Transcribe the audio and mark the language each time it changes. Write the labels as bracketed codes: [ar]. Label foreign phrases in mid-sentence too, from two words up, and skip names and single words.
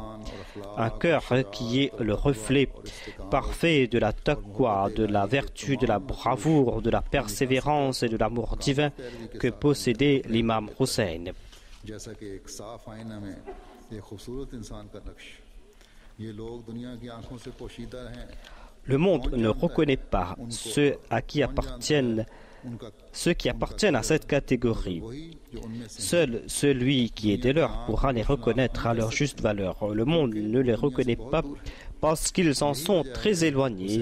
[fr] Un cœur qui est le reflet parfait de la taqwa, de la vertu, de la bravoure, de la persévérance et de l'amour divin que possédait l'imam Hussein. [ur] ये लोग दुनिया की आंखों से पोशीदा हैं [fr] Le monde ne reconnaît pas ceux qui appartiennent à cette catégorie. Seul celui qui est des leurs pourra les reconnaître à leur juste valeur. Le monde ne les reconnaît pas parce qu'ils en sont très éloignés.